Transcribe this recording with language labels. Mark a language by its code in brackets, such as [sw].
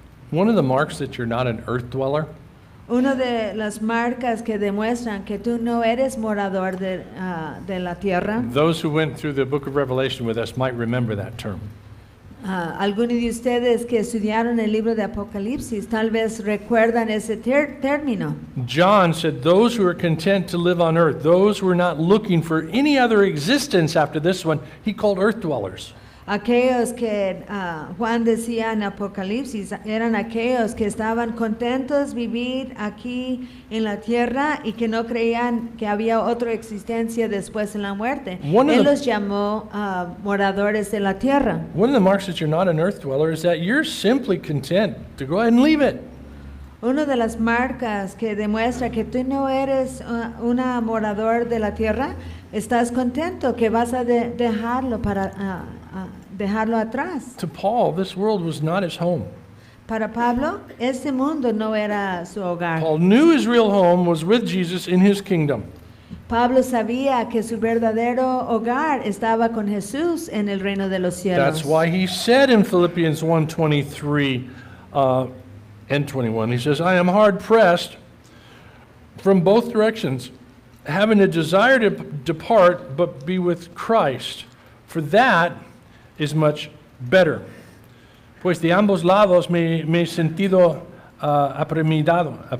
[en] One of the marks that you're not an earth dweller [es] Una de las marcas que demuestran que tú no eres morador de la tierra. [en] those who went through the book of Revelation with us might remember that term. [es] Algunos de ustedes que estudiaron el libro de Apocalipsis tal vez recuerdan ese término. [en] John said, those who are content to live on earth, those who are not looking for any other existence after this one, he called earth dwellers. [es] Aquellos que Juan decía en Apocalipsis eran aquellos que estaban contentos vivir aquí en la tierra y que no creían que había otra existencia después de la muerte. Él los llamó moradores de la tierra. [en] One of the marks that you're not an earth dweller is that you're simply content to go ahead and leave it. [es] Una de las marcas que demuestra que tú no eres una morador de la tierra, estás contento que vas a dejarlo para dejarlo atrás. [en] To Paul, this world was not his home. [es] Para Pablo, este mundo no era su hogar. [en] Paul knew his real home was with Jesus in his kingdom. [es] Pablo sabía que su verdadero hogar estaba con Jesús en el reino de los cielos. [en] That's why he said in Philippians 1:23 and 21, he says, I am hard pressed from both directions, having a desire to depart, but be with Christ, for that is much better. [es] Pues de ambos lados me he sentido apremiado.